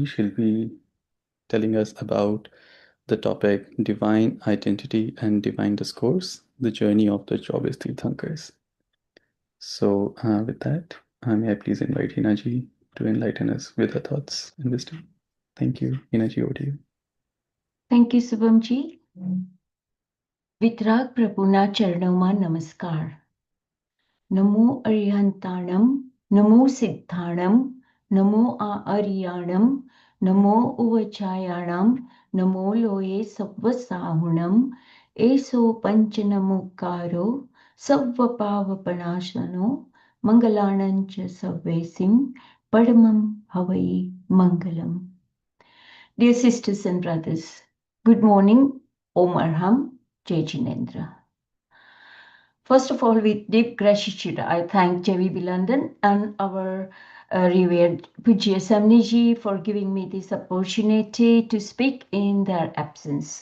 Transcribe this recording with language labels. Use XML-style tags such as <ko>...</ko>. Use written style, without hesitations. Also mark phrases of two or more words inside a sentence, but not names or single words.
<en>She'll be telling us about the topic Divine Identity and Divine Discourse, the journey of the jobless Tirthankars. So with that, may I please invite Hina ji to enlighten us with her thoughts and wisdom. Thank you. Hina ji, over to you. Thank you, Subham ji.</en> <gu>વીતરાગ પ્રભુના ચરણોમાં નમસ્કાર.</gu> <pra>Namo Arihantanam, Namo Siddhanam, Namo Ariyanam, Namo Uvachayanam, Namo Loye Savvasahunam, Eso Panchanamukaro, Savvapavapanasano, Mangalanancha Savvesim, Padamam Havai Mangalam.</pra> <en>Dear sisters and brothers, good morning,</en> <hi>ॐ अर्हम्, जय जिनेन्द्र.</hi> <en>First of all, with deep gratitude, I thank J.V.B. London and our revered Pujya Samniji for giving me this opportunity to speak in their absence.</en>